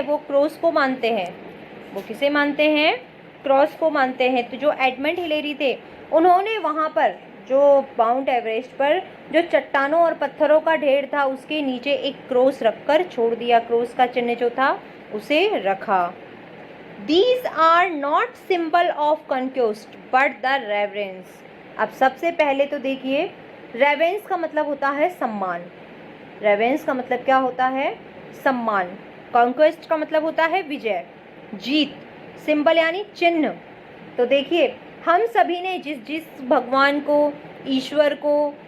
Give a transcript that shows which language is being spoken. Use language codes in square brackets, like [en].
[hi] वो क्रॉस को मानते हैं। वो किसे मानते हैं? क्रॉस को मानते हैं। तो जो एडमंड हिलेरी थे उन्होंने वहाँ पर जो माउंट एवरेस्ट पर जो चट्टानों और पत्थरों का ढेर था उसके नीचे एक क्रॉस रखकर छोड़ दिया। क्रॉस का चिन्ह जो था उसे रखा। [en] These are not symbol of conquest but the reverence। [hi] अब सबसे पहले तो देखिए, रेवेंस का मतलब होता है सम्मान। रेवेंस का मतलब क्या होता है? सम्मान। कॉन्क्वेस्ट का मतलब होता है विजय, जीत। सिंबल यानी चिन्ह। तो देखिए, हम सभी ने जिस भगवान को, ईश्वर को